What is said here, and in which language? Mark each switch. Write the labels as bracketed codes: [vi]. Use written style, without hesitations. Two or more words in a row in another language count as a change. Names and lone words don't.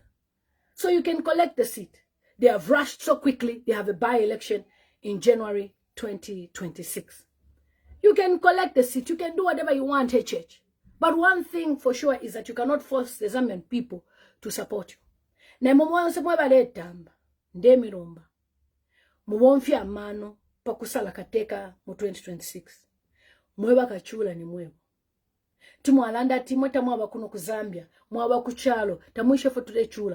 [en] So you can collect the seat. They have rushed so quickly. They have a by-election in January 2026. You can collect the seat. You can do whatever you want, HH. But one thing for sure is that you cannot force the Zambian people to support you. [bem] Na mumwanse mwebale etamba, ndemirumba. Mubonfya mano, pakusala kateka mu 2026. Mweba kachula ni mwebo. Timwalanda timweta mwaba kuno ku Zambia, mwaba ku chalo, tamwishe fo tule chula.